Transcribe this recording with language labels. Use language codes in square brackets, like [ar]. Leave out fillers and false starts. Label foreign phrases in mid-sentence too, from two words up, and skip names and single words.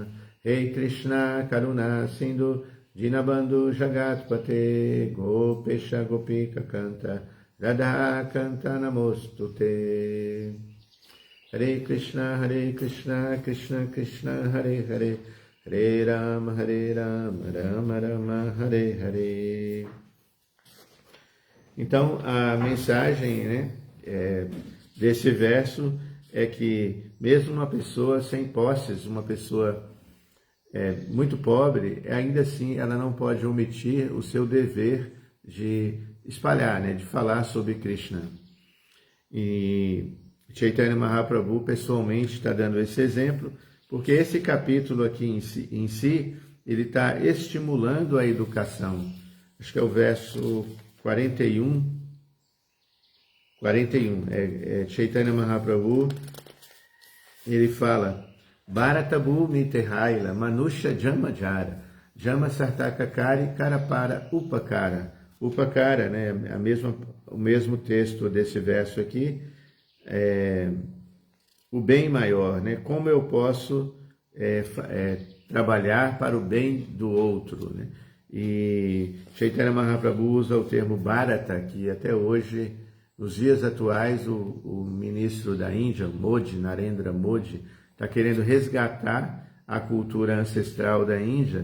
[sa] हे कृष्ण करुण सिन्धु दीनबन्धु जगत्पते गोपेश गोपिका कान्त राधा कान्त नमोस्तुते. हरे कृष्ण कृष्ण कृष्ण हरे हरे हरे राम, राम राम, हरे हरे. [pt] Então, a mensagem, né, desse verso é que mesmo uma pessoa sem posses, uma pessoa muito pobre, ainda assim ela não pode omitir o seu dever de espalhar, né, de falar sobre Krishna. E Chaitanya Mahaprabhu pessoalmente está dando esse exemplo, porque esse capítulo aqui em si ele está estimulando a educação. Acho que é o verso 41. Chaitanya Mahaprabhu, ele fala: [bn] ভারতভূ মিতেহৈল মনুষ্য জন্মযার জন্ম সার্থককরি করপর উপকার. [pt] Upakara, né, o mesmo texto desse verso aqui, o bem maior, né? Como eu posso trabalhar para o bem do outro, né? E Chaitanya Mahaprabhu usa o termo Bharata, que até hoje, nos dias atuais, o ministro da Índia, Narendra Modi, está querendo resgatar a cultura ancestral da Índia.